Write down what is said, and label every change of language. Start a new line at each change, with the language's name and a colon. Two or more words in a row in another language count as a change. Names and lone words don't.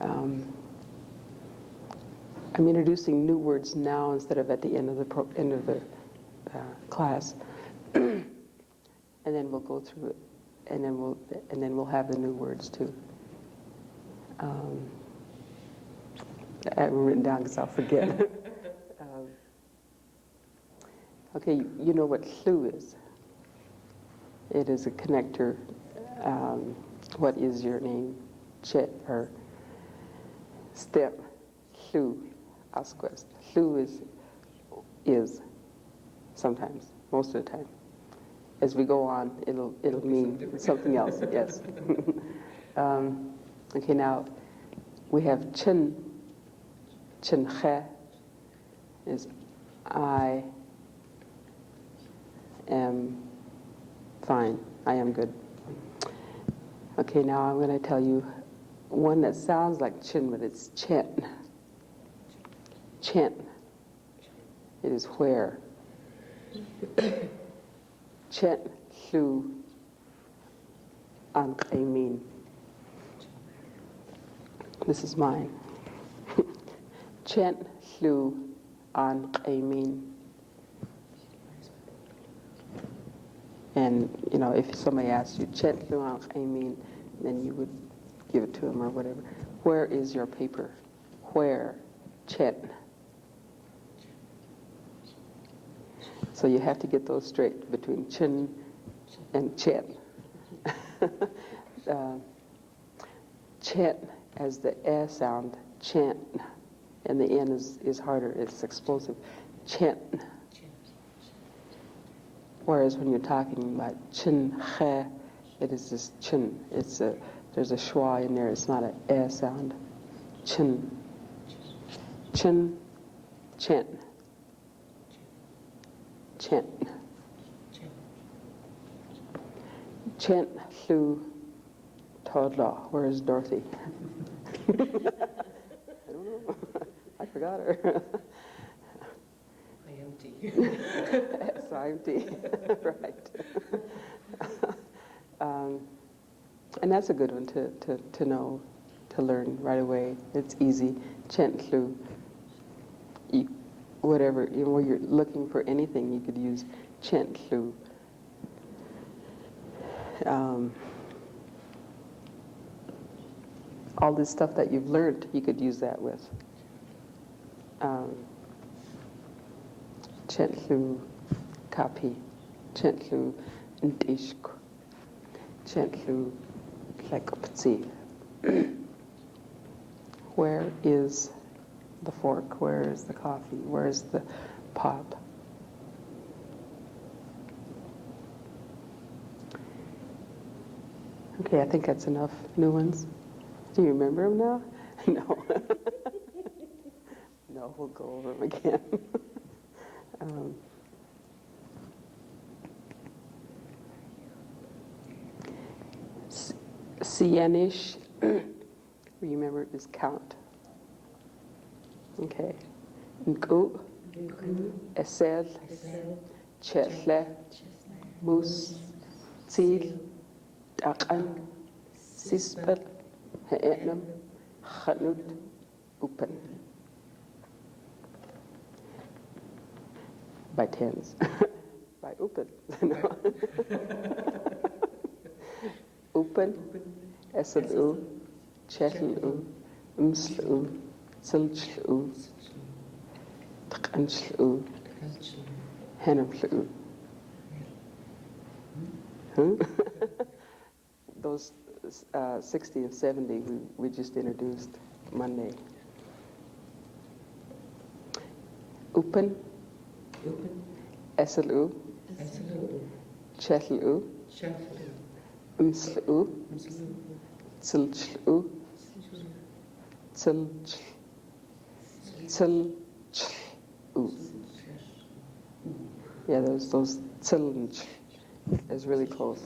English: I'm introducing new words now instead of at the end of the class, and then we'll go through it, and then we'll have the new words too. I haven't written down because I'll forget. Okay,
Okanagan: you know
English: what hlu is? It is a connector. What is your name? Chet or step.
Okanagan: Hlu, asquest.
English: Hlu is sometimes, most of the time. As we go on, it'll mean something else. Yes. Okay, now we have chin.
Okanagan: Chin khe
English: is I am fine. I am good. Okay, now I'm going to tell you one that sounds like chin, but it's chen. Chen. It is where.
Okanagan: Chen hlu an mean.
English: This is mine.
Okanagan: Chen hlu an mean.
English: And, you know, if somebody asks you,
Okanagan: Chen hlu an mean,
English: then you would give it to them or whatever. Where is your paper? Where? Chen. So you have to get those straight between chin and chen. Chen as the eh sound, chen, and the n is harder, it's explosive. Chen. Whereas when you're talking about
Okanagan: chin he,
English: it is just chin. There's a schwa in there. It's not an eh sound.
Okanagan: Chin. Chin. Chen. Chen. Chen hlu
English: toddler. Where is Dorothy? I don't know. I forgot her. IMT. SIMT. Right. And that's a good one to know, to learn right away. It's easy.
Okanagan: Chen hlu.
English: Whatever, you know, where you're looking for anything, you could use
Okanagan: chen hlu.
English: All this stuff that you've learned, you could use that with.
Okanagan: Chen hlu kapi, chen hlu ndishk, chen hlu lekopzi.
English: Where is the fork? Where is the coffee? Where is the pot? Okay, I think that's enough new ones. Do you remember them now? No. No, we'll go over them again. Sienish, remember, is count. Okay.
Okanagan: Nku, esel, chethle, mus, tzil, taqan, sispel, he'etnam, chanut, upen.
English: By tens. By upen.
Okanagan: Upen, esel, chetl, msl, silchlu, tqanchlu, henamchlu.
English: Those 60 and 70 we just introduced Monday.
Okanagan: Upen, eselu, chetlu, mslu, silchlu, Tsil,
English: yeah, those tsil and ch is really close.